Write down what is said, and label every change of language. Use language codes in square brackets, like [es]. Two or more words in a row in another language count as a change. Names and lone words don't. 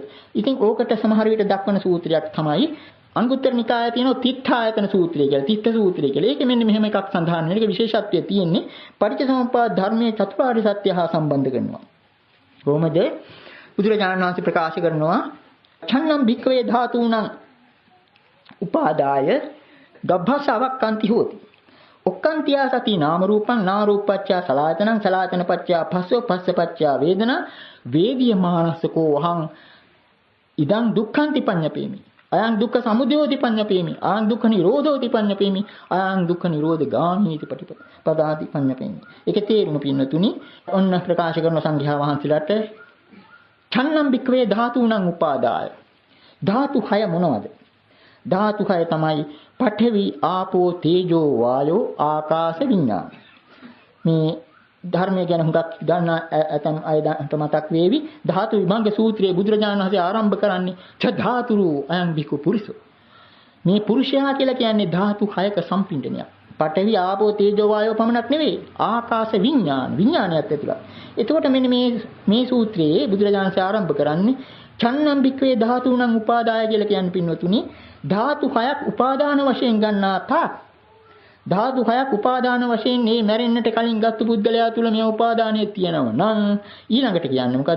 [si] ඉතින් ඕකට සමහර විට දක්වන සූත්‍රයක් තමයි අංගුත්තර නිකායේ තියෙන තිත්ථායතන සූත්‍රය කියලා. තිත්ථ සූත්‍රය කියලා. ඒකෙ මෙන්න මෙහෙම එකක් සඳහන් වෙන එක විශේෂත්වය තියෙන්නේ පටිච්චසමුප්පාද ධර්මයේ චතුරාර්ය සත්‍ය හා සම්බන්ධ කරනවා. කොහොමද? බුදුරජාණන් වහන්සේ ප්‍රකාශ කරනවා [pi] ඡන්නම් භික්ඛවේ ධාතුණං උපාදාය ගබ්භසවක්ඛන්ති හෝති. ඔක්ඛන්තියා සති නාම රූපං නා රූපච්ඡ සලආයතනං සලආයතනපච්ඡ පස්සෝ පස්සපච්ඡ වේදනා වේදියමානස්සකෝ වහං ඉදං දුක්ඛන්ති පඤ්ඤපේමි. අයං දුක්ඛ සමුදයෝති පඤ්ඤපේමි. ආං දුක්ඛ නිරෝධෝති පඤ්ඤපේමි. ආං දුක්ඛ නිරෝධ ගාමීති පදාති පඤ්ඤපේමි. [si] ඒකේ තේරුම පින්නතුනි ඔන්න ප්‍රකාශ කරන සංඝයා වහන්සේලාට [pi] ඡන්නම් භික්ඛවේ ධාතුණං උපාදාය. [si] ධාතු 6 මොනවද? ධාතු 6 තමයි පඨවි ආපෝ තේජෝ වායෝ ආකාශ විඤ්ඤාණ. මේ ධර්මය ගැන හුඟක් දන්න ඇතම් අයට මතක් වේවි. ධාතු විභංග සූත්‍රයේ බුදුරජාණන් වහන්සේ ආරම්භ කරන්නේ [pi] ච ධාතුරු අයං බිකු පුරිසෝ. [si] මේ පුරුෂයා කියලා කියන්නේ ධාතු 6ක සම්පින්ඩනයක්. පඨවි ආපෝ තේජෝ වායෝ පමණක් නෙවෙයි ආකාශ විඥානයත් ඇතුළත්. එතකොට මෙන්න මේ සූත්‍රයේ බුදුරජාණන් වහන්සේ ආරම්භ කරන්නේ [pi] ඡන්නම් බික්වේ ධාතුණං උපාදාය [si] කියලා කියන්නේ පින්වතුනි ධාතු 6ක් උපාදාන වශයෙන් ගන්නා තාක් ධාතු 6ක් උපාදාන වශයෙන් මේ මැරෙන්නට කලින් ගත්තු පුද්ගලයා තුල මේ උපාදානය තියෙනවා නම් ඊළඟට කියන්නේ මොකද්ද?